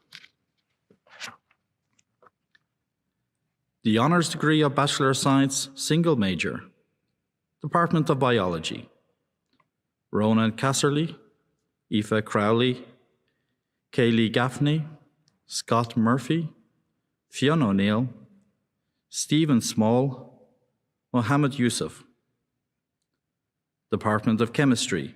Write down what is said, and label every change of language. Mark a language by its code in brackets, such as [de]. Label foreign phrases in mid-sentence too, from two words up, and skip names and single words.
[en] The Honours Degree of Bachelor of Science, Single Major, Department of Biology. Ronan Casserly, Aoife Crowley, Kaylee Gaffney, Scott Murphy, Fionn O'Neill, Stephen Small, Mohammed Yusuf. Department of Chemistry.